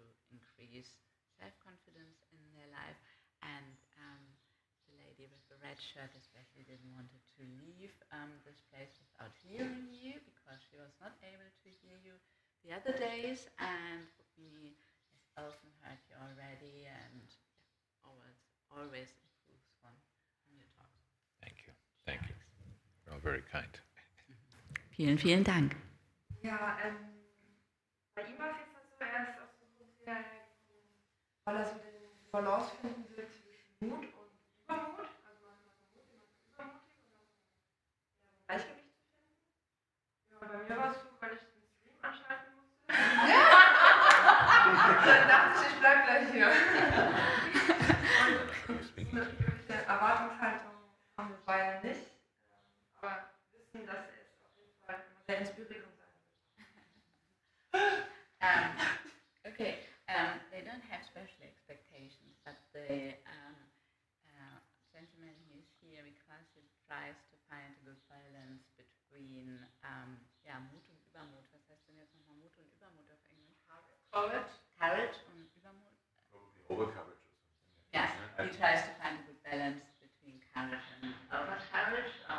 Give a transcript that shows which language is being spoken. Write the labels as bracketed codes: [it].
[en] increase self-confidence in their life. And the lady with the red shirt especially didn't want to leave this place without hearing you, because she was not able to hear you the other days, and me has often heard you already, and always improves when you talk. Thank you. Thank you. You're all very kind. [de] Vielen, vielen Dank. Ja, bei ihm war es jetzt so, er ist aus dem Grund sehr, weil er so den Balance finden will zwischen Mut und Übermut, also manchmal so Mut, manchmal übermutig, und dann so ein Gleichgewicht zu finden. Ja, bei mir war es so, weil ich den Stream anschalten musste. Dann dachte ich bleib gleich hier. Und eine wirkliche Erwartungshaltung haben wir beide nicht, aber wissen, dass es auf jeden Fall sehr inspirierend sein wird. [en] Okay, they don't have special expectations, but the gentleman who is here because he tries to find a good balance between [de] Mut und Übermut. Was heißt denn jetzt nochmal Mut und Übermut auf Englisch? [en] Courage [de] und Übermut. [en] Overcoverage or something. Yes, he tries to find a good balance between courage and overcourage.